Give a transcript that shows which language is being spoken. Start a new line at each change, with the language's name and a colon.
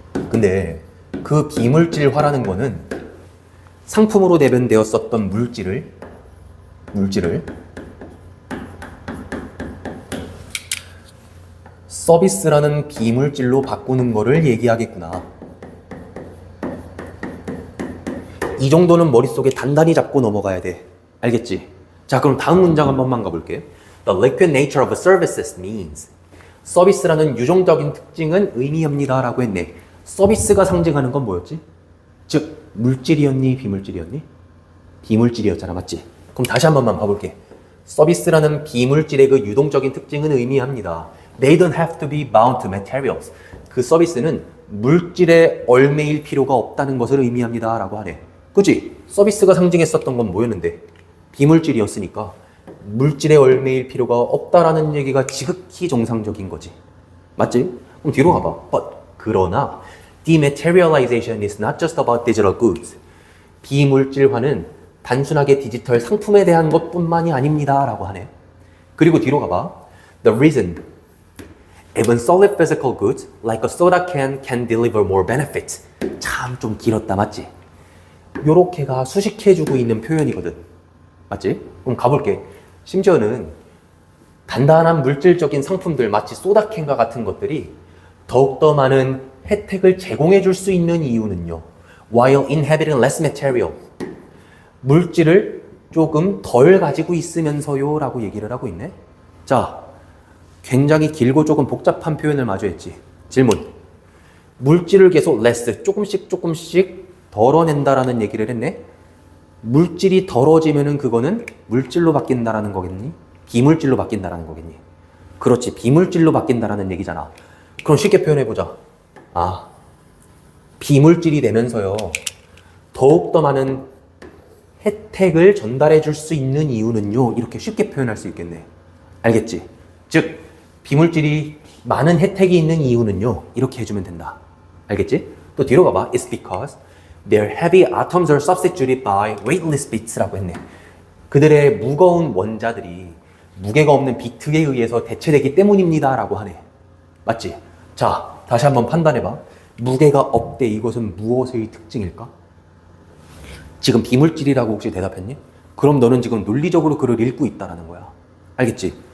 Korean: 근데 그 비물질화라는 거는 상품으로 대변되었었던 물질을 서비스라는 비물질로 바꾸는 거를 얘기하겠구나. 이 정도는 머릿속에 단단히 잡고 넘어가야 돼. 알겠지? 자, 그럼 다음 문장 한 번만 가볼게.
English: The liquid nature of a services means.
Korean: 서비스라는 유종적인 특징은 의미합니다 라고 했네. 서비스가 상징하는 건 뭐였지? 즉, 물질이었니? 비물질이었니? 비물질이었잖아. 맞지? 그럼 다시 한 번만 봐볼게. 서비스라는 비물질의 그 유동적인 특징은 의미합니다.
English: They don't have to be bound to materials.
Korean: 그 서비스는 물질에 얽매일 필요가 없다는 것을 의미합니다 라고 하네. 그치? 서비스가 상징했었던 건 뭐였는데? 비물질이었으니까 물질에 얽매일 필요가 없다라는 얘기가 지극히 정상적인 거지. 맞지? 그럼 뒤로 가봐.
English: But,
Korean: 그러나
English: dematerialization is not just about digital goods.
Korean: 비물질화는 단순하게 디지털 상품에 대한 것뿐만이 아닙니다 라고 하네. 그리고 뒤로 가봐.
English: The reason even solid physical goods like a soda can deliver more benefits.
Korean: 참 좀 길었다. 맞지? 요렇게가 수식해주고 있는 표현이거든. 맞지? 그럼 가볼게. 심지어는 단단한 물질적인 상품들 마치 소다캔과 같은 것들이 더욱더 많은 혜택을 제공해 줄 수 있는 이유는요.
English: While inhabiting less material.
Korean: 물질을 조금 덜 가지고 있으면서요 라고 얘기를 하고 있네. 자, 굉장히 길고 조금 복잡한 표현을 마주 했지. 질문. 물질을 계속 less, 조금씩 덜어낸다라는 얘기를 했네. 물질이 덜어지면은 그거는 물질로 바뀐다라는 거겠니? 비물질로 바뀐다라는 거겠니? 그렇지, 비물질로 바뀐다라는 얘기잖아. 그럼 쉽게 표현해보자. 아, 비물질이 되면서요, 더욱더 많은 혜택을 전달해 줄 수 있는 이유는요, 이렇게 쉽게 표현할 수 있겠네. 알겠지? 즉, 비물질이 많은 혜택이 있는 이유는요, 이렇게 해주면 된다. 알겠지? 또 뒤로 가봐.
English: It's because their heavy atoms are substituted by weightless bits
Korean: 라고 했네. 그들의 무거운 원자들이 무게가 없는 비트에 의해서 대체되기 때문입니다 라고 하네. 맞지? 자, 다시 한번 판단해봐. 무게가 없대. 이것은 무엇의 특징일까? 지금 비물질이라고 혹시 대답했니? 그럼 너는 지금 논리적으로 글을 읽고 있다는 거야. 알겠지?